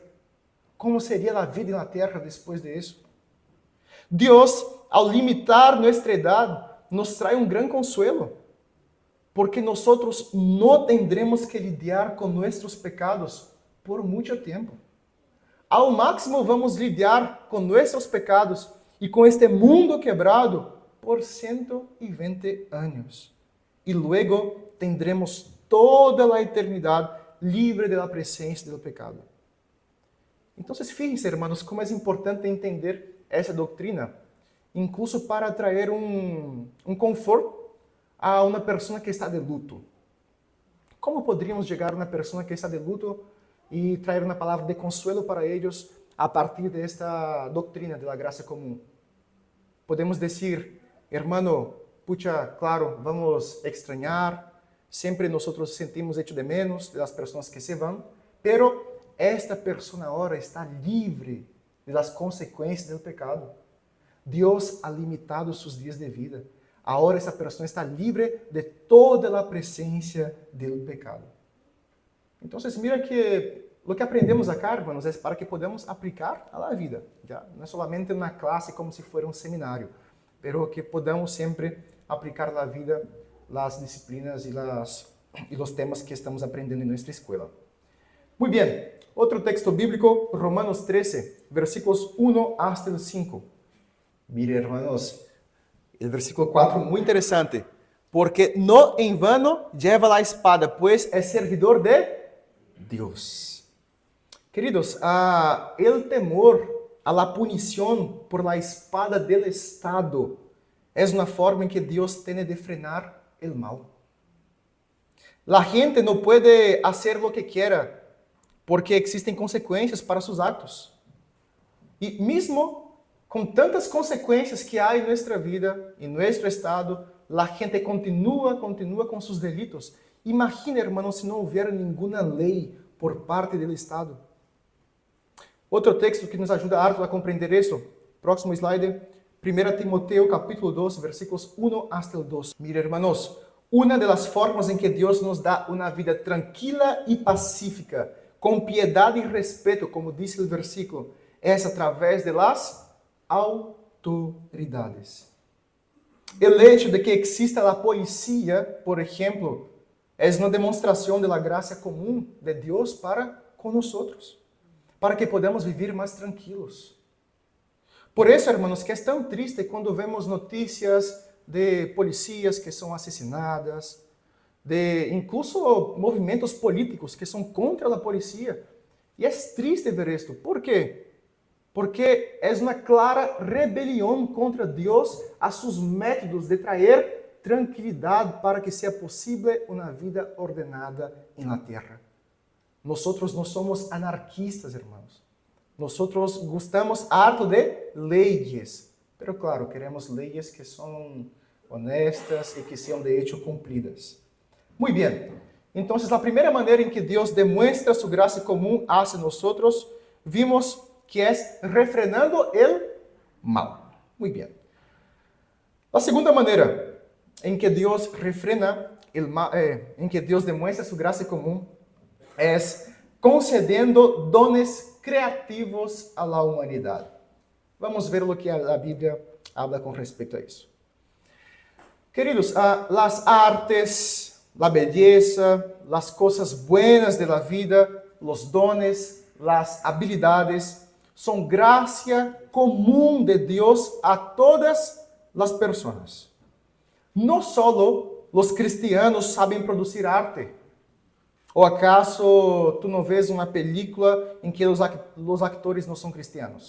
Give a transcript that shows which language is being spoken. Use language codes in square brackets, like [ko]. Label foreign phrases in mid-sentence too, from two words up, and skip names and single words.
[es] ¿Cómo sería la vida en la tierra después de eso? Dios, al limitar nuestra edad, nos trae un gran consuelo, porque nosotros no tendremos que lidiar con nuestros pecados por mucho tiempo. [pt] Ao máximo vamos lidiar com nossos pecados e com este mundo quebrado por 120 anos. E [es] luego tendremos [pt] toda a eternidade livre da presença do pecado. Então, [es] fíjense, hermanos, [pt] como é importante entender essa doutrina, incluso para trazer um conforto a uma pessoa que está de luto. Como poderíamos chegar a uma pessoa que está de luto e trazer uma palavra de consuelo para eles a partir desta doutrina da graça comum? Podemos dizer, [es] hermano, pucha, claro, vamos extrañar, [pt] sempre nós sentimos [es] hecho de menos [pt] das pessoas que se vão, pero esta pessoa agora está livre das consequências do pecado. Deus ha limitado seus dias de vida. Agora essa pessoa está livre de toda a presença do pecado. Então, mira que o que aprendemos [es] acá, hermanos, [pt] é para que podamos aplicar [es] a la vida. ¿Ya? [pt] Não é somente uma classe como se fosse um seminário, [es] pero que podamos [pt] sempre aplicar na vida as disciplinas e os temas que estamos aprendendo em nossa escola. Muito bem. Outro texto bíblico, Romanos 13, versículos 1 [es] hasta el 5. Mire, hermanos, el versículo 4, muy interesante. Porque no en vano lleva la espada, pues es servidor de Dios. Queridos, el temor a la punición por la espada del Estado es una forma en que Dios tiene de frenar el mal. La gente no puede hacer lo que quiera porque existen [pt] consequências para seus atos. E mesmo com tantas consequências que há em nossa vida, em nosso estado, a gente continua com seus delitos. Imagina, hermanos, se não houver nenhuma lei por parte do Estado. Outro texto que nos ajuda harto a compreender isso, próximo slide, 1 Timoteo capítulo 2, versículos 1 [es] hasta el 2. Mira, hermanos, [pt] uma das formas em que Deus nos dá uma vida tranquila e pacífica, com piedade e respeito, como diz o versículo, é através [es] de las autoridades. [pt] O hecho de que exista a policía, por exemplo, é uma demonstração da graça comum de Deus para com nós, para que podamos viver mais tranquilos. Por isso, hermanos, que é tão triste quando vemos notícias de polícias que são assassinadas, de incluso movimentos políticos que são contra a polícia. E é triste ver isto. Por quê? Porque é uma clara rebelião contra Deus a seus métodos de trazer tranquilidade para que seja possível uma vida ordenada na terra. Nós não somos anarquistas, hermanos. Nós gostamos harto de leis, [es] pero claro, [pt] queremos leis que são honestas e que sejam [es] de hecho [pt] cumpridas. Muito bem. Então, a primeira maneira em que Deus demonstra sua graça comum hacia nós, vimos que é refrenando o mal. Muito bem. A segunda maneira em que Deus refrena o mal, em que Deus demonstra sua graça comum, é concedendo dones criativos à humanidade. Vamos ver o que a Bíblia habla com respeito a isso. Queridos, as artes, a beleza, as coisas [es] buenas de la vida, [pt] os dones, as habilidades, são graça comum de Deus a todas as pessoas. Não só os cristianos sabem produzir arte. Ou acaso tu não vês uma película em que os atores não são cristianos?